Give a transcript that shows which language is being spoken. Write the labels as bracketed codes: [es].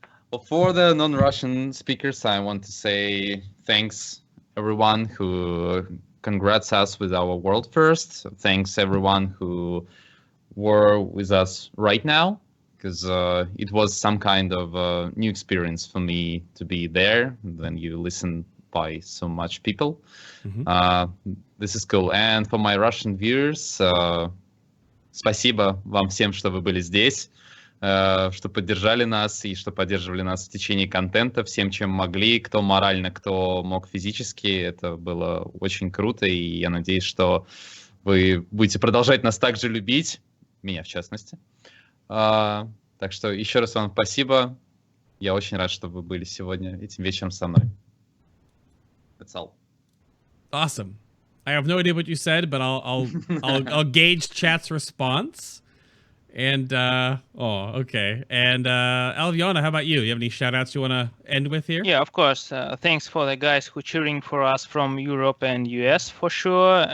[en] Well, for the non-Russian speakers, I want to say thanks everyone who congrats us with our world first. Thanks everyone who were with us right now, because it was some kind of new experience for me to be there. Then you listen by so much people. This is cool. And for my Russian viewers, [ru] спасибо вам всем, что вы были здесь, что поддержали нас и что поддерживали нас в течение контента всем, чем могли, кто морально, кто мог физически. Это было очень круто, и я надеюсь, что вы будете продолжать нас также любить, меня в частности. Так что еще раз вам спасибо. Я очень рад, что вы были сегодня этим вечером со мной. [en] That's all. Awesome. I have no idea what you said, but I'll gauge chat's response. And okay. And Alveona, how about you? You have any shout outs you want to end with here? Yeah, of course. Thanks for the guys who cheering for us from Europe and US for sure.